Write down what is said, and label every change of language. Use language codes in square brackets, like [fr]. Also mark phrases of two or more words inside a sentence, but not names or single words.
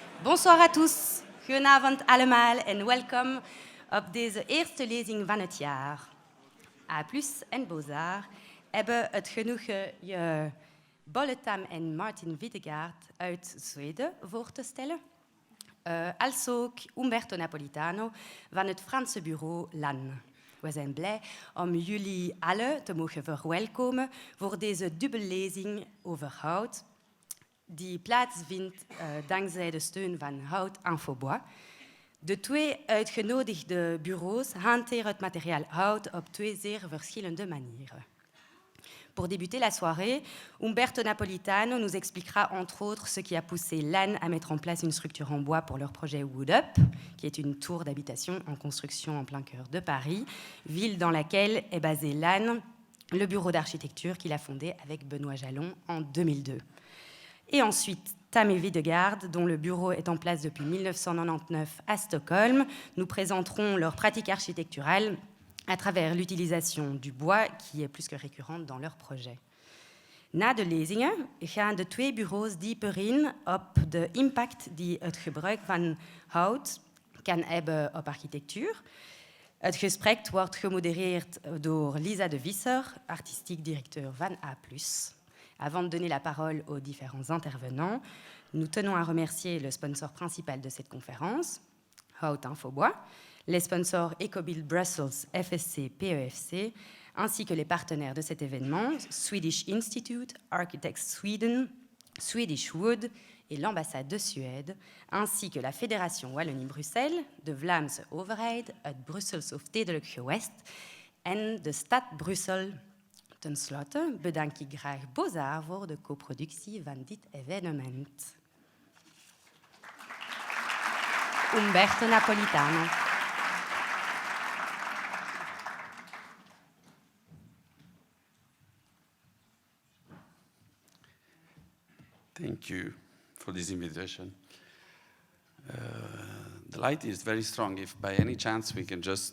[fr] Bonsoir à tous. [nl] Goedenavond allemaal en welkom op deze eerste lezing van het jaar. A+ en Beaux-Arts hebben het genoegen je Tham en Martin Videgård uit Zweden voor te stellen. Als ook Umberto Napolitano van het Franse bureau LAN. We zijn blij om jullie allen te mogen verwelkomen voor deze dubbellezing over hout, die plaatsvindt dankzij de steun van Hout Infobois. De twee uitgenodigde bureaus hanteren het materiaal hout op twee zeer verschillende manieren. [fr] Pour débuter la soirée, Umberto Napolitano nous expliquera entre autres ce qui a poussé LAN à mettre en place une structure en bois pour leur projet Wood Up, qui est une tour d'habitation en construction en plein cœur de Paris, ville dans laquelle est basé LAN, le bureau d'architecture qu'il a fondé avec Benoît Jalon en 2002. Et ensuite, Tham Videgård, dont le bureau est en place depuis 1999 à Stockholm, nous présenteront leur pratique architecturale à travers l'utilisation du bois, qui est plus que récurrente dans leur projet. [nl] Na de lezingen gaan de twee bureaus dieper in op de impact die het gebruik van hout kan hebben op architectuur. Het gesprek wordt gemodereerd door Lisa de Visser, artistiek directeur van A+. [fr] Avant de donner la parole aux différents intervenants, nous tenons à remercier le sponsor principal de cette conférence, Hout Infobois, les sponsors EcoBuild Brussels, FSC, PEFC, ainsi que les partenaires de cet événement, Swedish Institute, Architects Sweden, Swedish Wood et l'ambassade de Suède, ainsi que la Fédération Wallonie-Bruxelles, [nl] de Vlaamse Overheid, het Brusselse Stedelijk Gewest en de Stad Brussel. Ten slotte bedank ik graag Beaux-Arts voor de coproductie van dit evenement. Umberto Napolitano. [en] Thank you for this invitation. The light is very strong. If by any chance we can just...